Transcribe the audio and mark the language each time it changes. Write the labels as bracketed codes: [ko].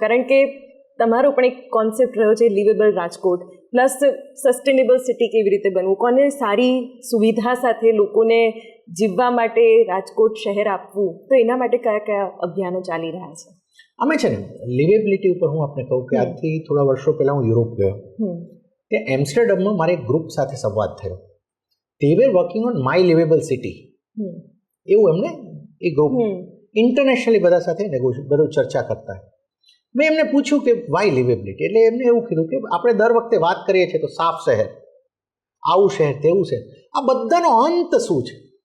[gu] કારણ કે તમારો પણ એક કોન્સેપ્ટ રહ્યો છે liveable Rajkot plus sustainable city કેવી રીતે બનવું, કોને સારી સુવિધા સાથે લોકોને જીવવા માટે રાજકોટ શહેર આપવું, તો એના માટે કયા અભિયાનો ચાલી રહ્યા છે? અમે છે ને લિવેબિલિટી ઉપર હું આપને કહું કે આજથી થોડા વર્ષો પહેલાં હું યુરોપ ગયો ત્યાં એમ્સ્ટરડમમાં મારે એક ગ્રુપ સાથે સંવાદ થયો. [en] they were working on my livable city. [gu] એવું એમને એ ગ્રુપ ઇન્ટરનેશનલી બધા સાથે બધું ચર્ચા કરતા. મેં એમને પૂછ્યું કે [en] why livability, [gu] એટલે એમને એવું કીધું કે આપણે દર વખતે વાત કરીએ છીએ તો સાફ શહેર, આવું શહેર, તેવું શહેર, આ બધાનો અંત શું છે?